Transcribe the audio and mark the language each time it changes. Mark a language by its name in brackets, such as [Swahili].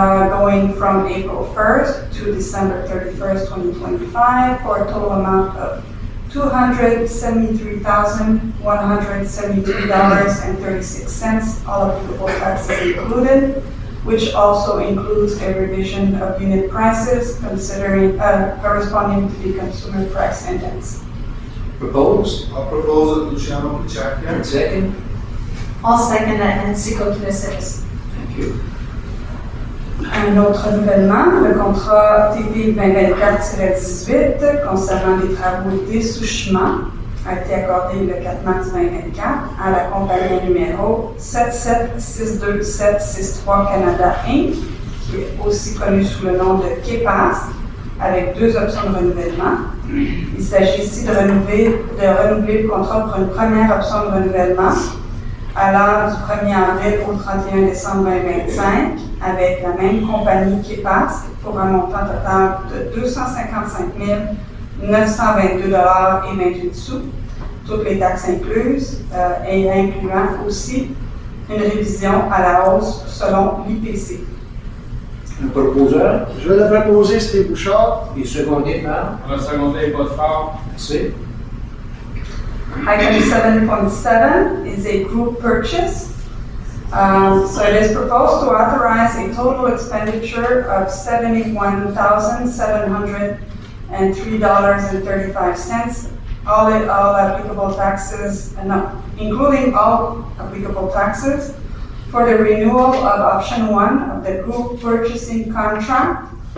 [English] Going from April 1st to December 31st, 2025 for a total amount of $273,173.36, all applicable taxes included, which also includes a revision of unit prices considering corresponding to the consumer price index. Propose. I'll propose it du chairman Chrétien. And second. I'll second that, Nancy Cookinis. Thank you. [French] Un autre renouvellement, le contrat TP 2024-18 concernant les travaux dessouchement a été accordé le 4 mars 2024 à la compagnie numéro 7762763 Canada Inc., qui est aussi connue sous le nom de KEPAS, avec deux options de renouvellement. Il s'agit ici de renouveler le contrat pour une première option de renouvellement allant du 1er avril au 31 décembre 2025 avec la même compagnie KEPAS pour un montant total de 255 922,28 $, toutes les taxes incluses, et incluant aussi une révision à la hausse selon l'IPC. Un proposeur. Je vais le proposer, Steve Bouchard. Et secondé par. On a secondé Godefort. Merci. [English] Item 7.7 is a group purchase. So it is proposed to authorize a total expenditure of $71,703.35, all applicable taxes, including all applicable taxes, for the renewal of option 1 of the group purchasing contract